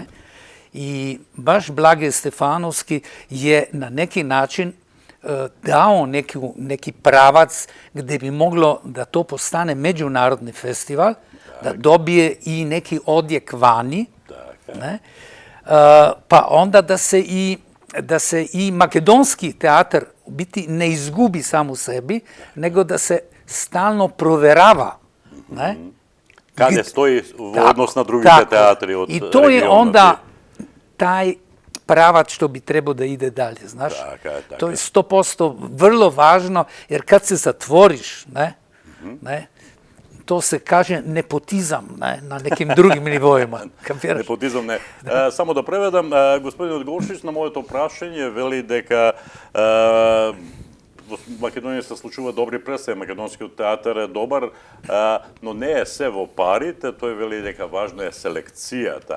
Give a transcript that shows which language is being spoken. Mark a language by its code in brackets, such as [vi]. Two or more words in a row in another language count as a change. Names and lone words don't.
[sr] I baš Blage Stefanovski je na neki način dao neki pravac gde bi moglo da to postane međunarodni festival, da dobije i neki odjek vani, ne? Pa onda da se i makedonski teatar u biti ne izgubi sam u sebi, nego da se stalno proverava, ne? [mk] Каде стои во однос на другите театри од [sr] регионот. И то е онда тај pravac što bi trebao da ide dalje, znaš? [mk] Така. [sr] To je 100% vrlo važno, jer kad se zatvoriš, ne, to se kaže nepotizam, ne, na nekim drugim nivoima. [mk] Непотизам не. Само да преведам, господинот Голшич на моето прашање вели дека во Македонија се случува добри представи, македонскиот театар е добар, но не е се во парите, тој вели дека важна е селекцијата.